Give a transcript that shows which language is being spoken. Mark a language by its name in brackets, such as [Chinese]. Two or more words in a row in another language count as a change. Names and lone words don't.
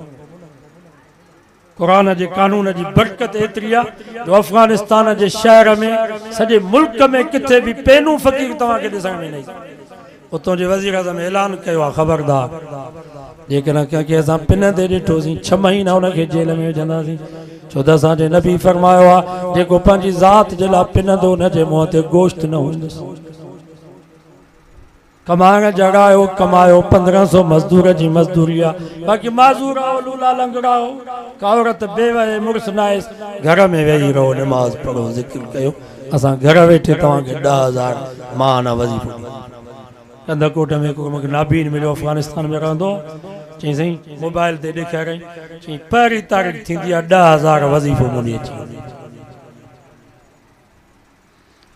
[Sindhi] क़ुरान जे कानून जी बरकत एतिरी आहे जो अफगानिस्तान जे शहर में सॼे मुल्क में किथे बि पेनू फ़क़ीर तव्हांखे ॾिसण में न ईंदो उतां जे वज़ीर आज़म ऐलान कयो आहे ख़बरदार जेकॾहिं कंहिंखे असां पिन ते ॾिठोसीं 6 महीना हुनखे जेल में विझंदासीं छो त असांजे नबी फरमायो आहे जेको पंहिंजी ज़ात जे लाइ पिनंदो हुनजे मुंहं ते गोश्त न हूंदुसि कमाइण जॻायो कमायो 1500 मज़दूर जी मज़दूरी आहे बाक़ी माज़ूर आओ लूला लंगड़ा हो का औरत बेवहे मुड़ुस नाइस घर में वेही रहो नमाज़ पढ़ो ज़िक्र कयो असां घर वेठे तव्हांखे 10,000 माहाना वज़ीफ़ो कंदकोट में को मूंखे नाबीन मिलियो अफगानिस्तान में रहंदो चई साईं मोबाइल ते ॾेखारियईं चई 1 तारीख़ थींदी आहे 10,000 वज़ीफ़ो मुंहिंजी अची